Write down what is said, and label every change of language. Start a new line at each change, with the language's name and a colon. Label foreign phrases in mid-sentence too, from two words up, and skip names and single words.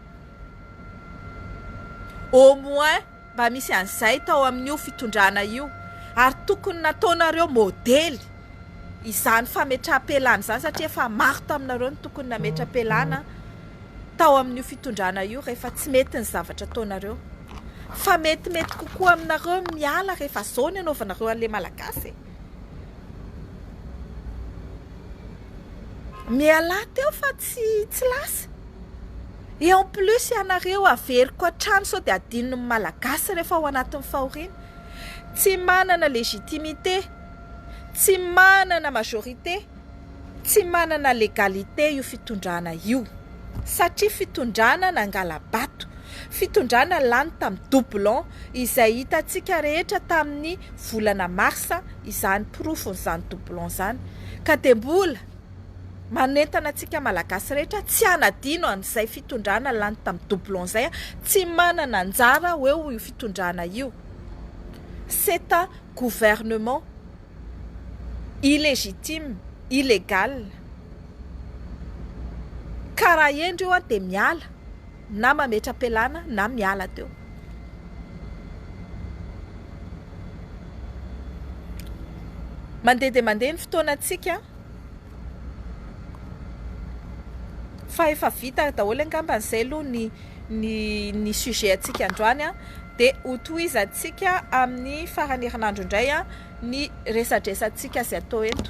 French: Au moins
Malagasy: mba misy an'izay tao amin'io fitondrana io, ary tokony nataonareo modely izany fametra-pialana izany satria efa maro taminareo ny tokony nametra-pialana tao amin'io fitondrana io rehefa tsy mety ny zavatra ataonareo. Fa metimety kokoa aminareo miala rehefa zao ny anaovanareo an'ilay malagasy. Miala teo fa tsy lasa.
French: Et en plus
Malagasy: ianareo averiko hatrany sao dia adinony malagasy rehefa ao anatin'ny fahoriana. Tsy manana légitimité, tsy manana majorité, tsy manana légalité io fitondrana io. Satria fitondrana nangala-bato, fitondrana lany tamin'ny doublon izay hitantsika rehetra tamin'ny volana marsa izany profon'izany doublon izany. Ka dia mbola manentana antsika malagasy rehetra tsy anadino an'izay fitondrana lany tamin'ny doublon izay, tsy manana anjara hoe io fitondrana io.
French: C'est un gouvernement illégitime, illégal.
Malagasy: Karaha endreo dia miala na mametra-pialana na miala teo. Mandeha dia mandeha ny fotoanantsika. Fa efa vita daholo angamba an'izay aloha ny sujet antsika androany dia hotohizantsika amin'ny farany herinandro indray ny resadresantsika izay atao eto.